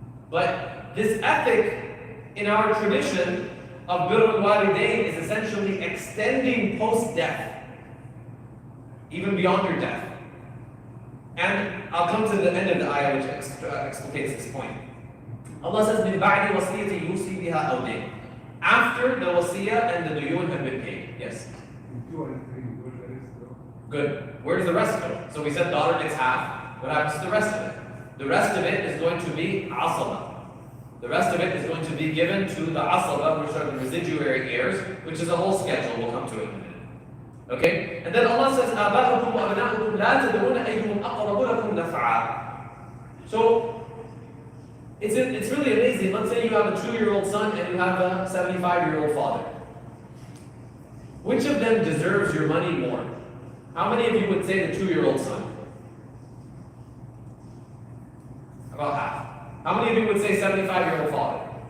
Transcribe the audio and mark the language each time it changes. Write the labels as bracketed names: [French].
[English] But this ethic in our tradition of birr al-walidain is essentially extending post-death, even beyond your death. And I'll come to the end of the ayah which explicates this point. Allah says, [Arabic] مِن بَعْدِ وَصِيَّةٍ يُوصِي بِهَا أَوْ دَيْنٍ. [English] After the wasiyah and the duyun have been paid. Yes? 2 and 3, where the rest go? Good. Where does the rest go? So we said daughter gets half. What happens to the rest of it? The rest of it is going to be asaba. The rest of it is going to be given to the asaba, which are the residuary heirs, which is a whole schedule. We'll come to it in a minute. Okay? And then Allah says, [Arabic] آباؤكم وأبناؤكم لا تدرون أيهم أقرب لكم نفعا. [English] So, it's really amazing. Let's say you have a 2-year-old son and you have a 75-year-old father. Which of them deserves your money more? How many of you would say the 2-year-old son? About half. How many of you would say 75-year-old father?